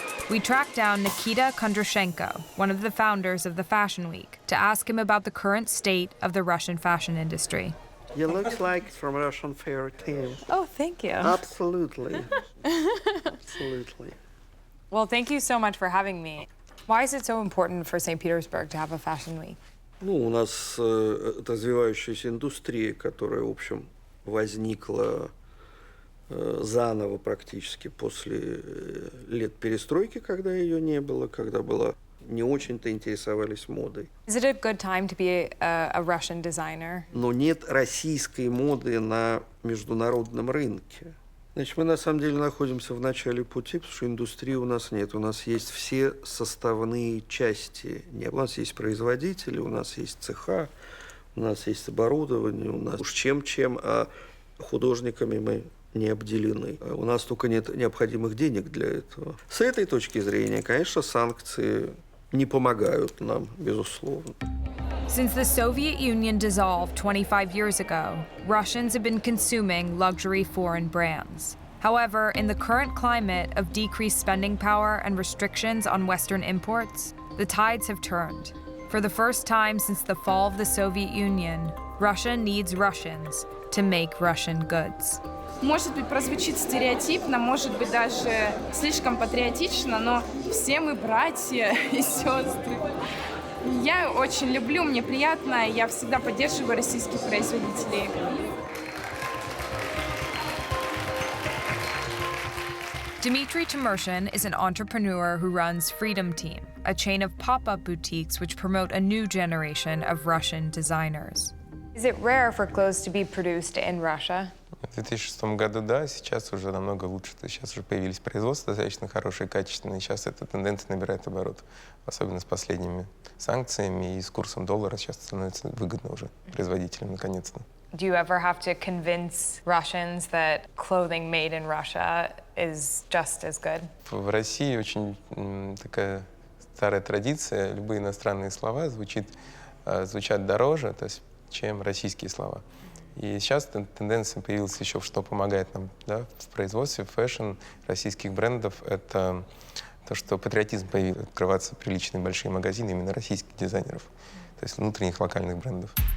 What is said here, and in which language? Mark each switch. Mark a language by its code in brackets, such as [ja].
[en] We tracked down Nikita Kondrashenko, one of the founders of the Fashion Week, to ask him about the current state of the Russian fashion industry. You look like it's from a Russian fairy tale. Oh, thank you. Absolutely. Absolutely. Well, thank you so much for having me. Why is it so important for St. Petersburg to have a fashion week? [ru] Ну, у нас развивающаяся индустрия, которая, в общем, возникла заново практически после лет перестройки, когда ее не было, когда была не очень-то интересовались модой. [en] Is it a good time to be a Russian designer? [ru] Но нет российской моды на международном рынке. Значит, мы на самом деле находимся в начале пути, потому что индустрии у нас нет. У нас есть все составные части. У нас есть производители, у нас есть цеха, у нас есть оборудование, у нас уж чем-чем, а художниками мы не обделены. У нас только нет необходимых денег для этого. С этой точки зрения, конечно, санкции не помогают нам, безусловно. [en] Since the Soviet Union dissolved 25 years ago, Russians have been consuming luxury foreign brands. However, in the current climate of decreased spending power and restrictions on Western imports, the tides have turned. For the first time since the fall of the Soviet Union, Russia needs Russians to make Russian goods. [ru] Может быть, прозвучит стереотипно, может быть, даже слишком патриотично, но все мы братья и сестры. Я очень люблю, мне приятно, я всегда поддерживаю российских производителей. [en] Dmitry Timurshin is an entrepreneur who runs Freedom Team, a chain of pop-up boutiques which promote a new generation of Russian designers. Is it rare for clothes to be produced in Russia? [ru] В 2006 году, да, сейчас уже намного лучше. То есть сейчас уже появились производства достаточно хорошие, качественные. Сейчас эта тенденция набирает оборот. Особенно с последними санкциями и с курсом доллара сейчас становится выгодно уже производителям наконец-то. [en] Do you ever have to convince Russians that clothing made in Russia is just as good? [ru] В России очень такая старая традиция. Любые иностранные слова звучат дороже, то есть, чем российские слова. И сейчас тенденция появилась еще, что помогает нам, да, в производстве фэшн российских брендов. Это то, что патриотизм появился, открываться приличные большие магазины именно российских дизайнеров, то есть внутренних локальных брендов.